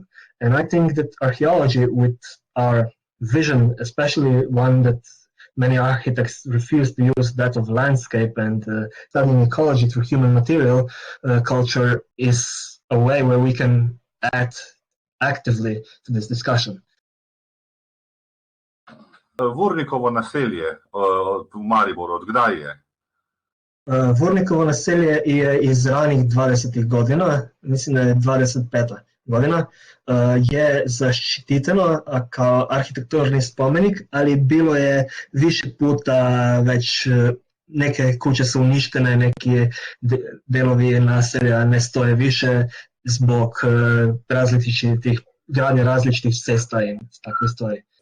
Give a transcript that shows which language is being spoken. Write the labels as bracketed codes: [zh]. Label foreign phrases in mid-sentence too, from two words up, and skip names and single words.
[en] And I think that archaeology, with our vision, especially one that many architects refuse to use, that of landscape and studying ecology through human material culture, is a way where we can add actively to this discussion. [sl] Vurnikovo naselje v Mariboru, od kdaj je? [sr] Vurnikovo naselje je iz ranih 20. godina, mislim da je 25. godina, je zaštiteno kao arhitekturni spomenik, ali bilo je više puta već neke kuće su uništene, neki delovi naselja ne stoje više zbog gradnje različitih cesta i takve stvari.